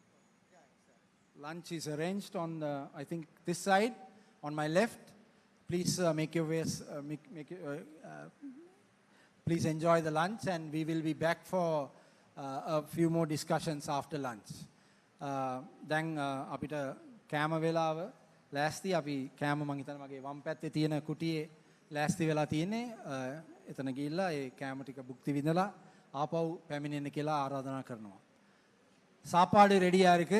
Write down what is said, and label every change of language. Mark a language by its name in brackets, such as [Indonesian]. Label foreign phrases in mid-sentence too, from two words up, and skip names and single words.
[English] Lunch is arranged on I think this side on my left. Please make your ways please enjoy the lunch, and we will be back for a few more discussions after lunch. [Sinhala] දැන් අපිට කෑම වේලාව ලෑස්ති. අපි කෑම මං හිතන්නේ මගේ වම් පැත්තේ තියෙන කුටියේ ලෑස්ති වෙලා තියෙන්නේ. එතන ගිහිල්ලා ඒ කෑම ටික භුක්ති විඳලා ආපහු පැමිණෙන්න කියලා ආරාධනා කරනවා. [Tamil] சாப்பாடு ரெடியாக இருக்குது.